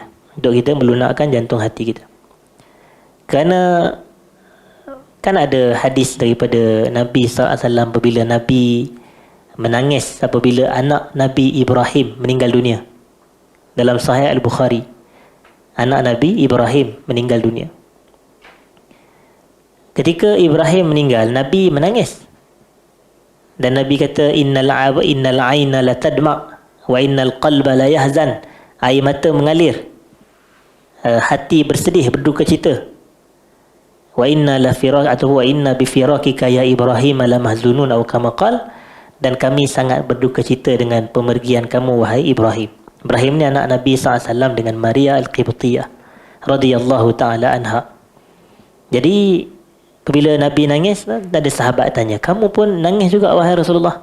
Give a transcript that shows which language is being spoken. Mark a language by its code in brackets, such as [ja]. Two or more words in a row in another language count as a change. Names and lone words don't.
[ms] Untuk kita melunakkan jantung hati kita. Kerana kan ada hadis daripada Nabi SAW apabila Nabi menangis apabila anak Nabi Ibrahim meninggal dunia. Dalam Sahih Al-Bukhari, anak Nabi Ibrahim meninggal dunia. Ketika Ibrahim meninggal, Nabi menangis. Dan Nabi kata, [ar] إن العين لتدمع وإن القلب ليحزن. [ms] Air mata mengalir, hati bersedih, berduka cita. [ar] وإنا لفراق, atau وإنا بفراقك يا إبراهيم لمحزونون, atau كما قال, [ms] dan kami sangat berduka cita dengan pemergian kamu wahai Ibrahim. Ibrahim ni anak Nabi SAW dengan Maria Al-Qibtiyah [ar] رضي الله تعالى عنها. [ms] Jadi bila Nabi nangis, ada sahabat tanya, kamu pun nangis juga wahai Rasulullah?